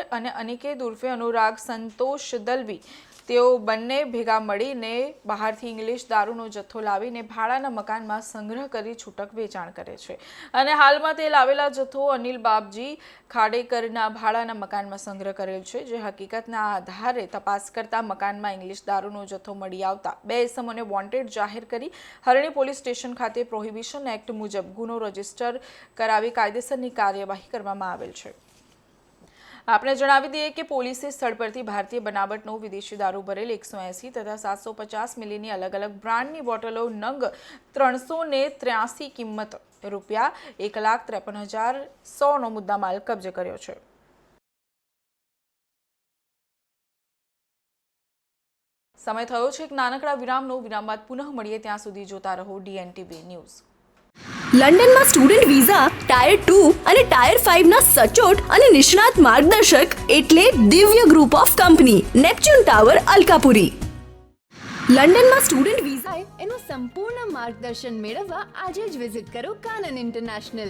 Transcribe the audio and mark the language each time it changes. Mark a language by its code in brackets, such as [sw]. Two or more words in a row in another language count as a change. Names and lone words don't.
[gu] અને અનિકેત ઉર્ફે અનુરાગ સંતોષ દલવી તેઓ બંને ભેગા મળીને બહારથી ઇંગ્લિશ દારૂનો જથ્થો લાવીને ભાડાના મકાનમાં સંગ્રહ કરી છૂટક વેચાણ કરે છે અને હાલમાં તે લાવેલા જથ્થો અનિલ બાબજી ખાડેકરના ભાડાના મકાનમાં સંગ્રહ કરેલ છે, જે હકીકતના આધારે તપાસ કરતા મકાનમાં ઇંગ્લિશ દારૂનો જથ્થો મળી આવતા 2 ઇસમોને વોન્ટેડ જાહેર કરી હરણી પોલીસ સ્ટેશન ખાતે પ્રોહિબિશન એક્ટ મુજબ ગુનો રજીસ્ટર કરાવી કાયદેસરની કાર્યવાહી કરવામાં આવેલ છે। આપને જણાવી દઈએ કે પોલીસે સ્થળ પરથી ભારતીય બનાવટનો વિદેશી દારૂ ભરેલ 180 તથા 750 મિલીની અલગ અલગ બ્રાન્ડની બોટલો નંગ 383 કિંમત રૂપિયા 1,53,100 નો મુદ્દામાલ કબ્જે કર્યો છે। સમય થયો છે એક નાનકડા વિરામનો। વિરામ બાદ પુનઃ મળીએ, ત્યાં સુધી જોતા રહો DNTV ન્યૂઝ। લંડનમાં સ્ટુડન્ટ વિઝા, ટાયર 2 અને ટાયર 5 ના સચોટ અને નિષ્ણાત માર્ગદર્શક એટલે દિવ્ય ગ્રુપ ઓફ કંપની, નેપચ્યુન ટાવર, અલકાપુરી। લંડનમાં સ્ટુડન્ટ વિઝા એનું સંપૂર્ણ માર્ગદર્શન મેળવવા આજે જ વિઝિટ કરો કાનન ઇન્ટરનેશનલ,